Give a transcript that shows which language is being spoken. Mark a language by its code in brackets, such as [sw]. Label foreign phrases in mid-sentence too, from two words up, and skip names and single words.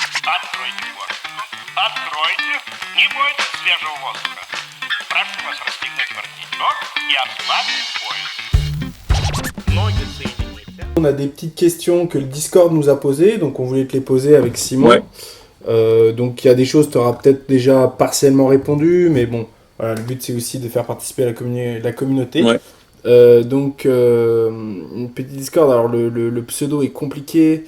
[ru] Откройте форточку. Откройте. Не бойтесь свежего воздуха. Прошу вас расстегнуть воротничок и ослабить пояс. Ноги соедините. [fr] On a des petites questions que le Discord nous a posées, donc on voulait te les poser avec Simon. Ouais. Donc il y a des choses que tu auras peut-être déjà partiellement répondu, mais bon, voilà, le but c'est aussi de faire participer la communauté. Ouais. Donc, une petite Discord, alors le pseudo est compliqué.